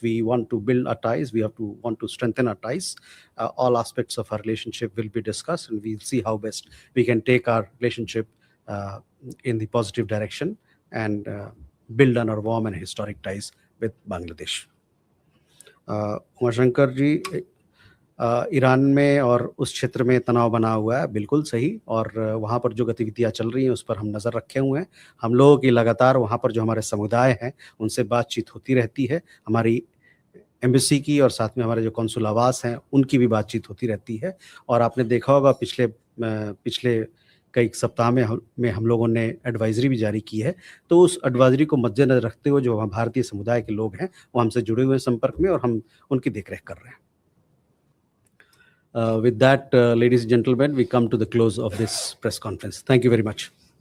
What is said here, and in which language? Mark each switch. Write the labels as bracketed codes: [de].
[en] We want to build our ties. We want to strengthen our ties. All aspects of our relationship will be discussed, and we'll see how best we can take our relationship in the positive direction and build on our warm and historic ties with Bangladesh. [hi] Umashankar ji, Iran में और उस क्षेत्र में तनाव बना हुआ है, बिल्कुल सही, और वहाँ पर जो गतिविधियाँ चल रही हैं उस पर हम नज़र रखे हुए हैं। हम लोगों की लगातार वहाँ पर जो हमारे समुदाय हैं उनसे बातचीत होती रहती है, हमारी एम्बेसी की और साथ में हमारे जो कौंसुल आवास हैं उनकी भी बातचीत होती रहती है। और आपने देखा होगा पिछले कई सप्ताह में हम लोगों ने एडवाइजरी भी जारी की है, तो उस एडवाइजरी को मद्देनजर रखते हुए जो भारतीय समुदाय के लोग हैं वो हमसे जुड़े हुए संपर्क में और हम उनकी देखरेख कर रहे हैं। [en] With that, ladies and gentlemen, we come to the close of this press conference. Thank you very much.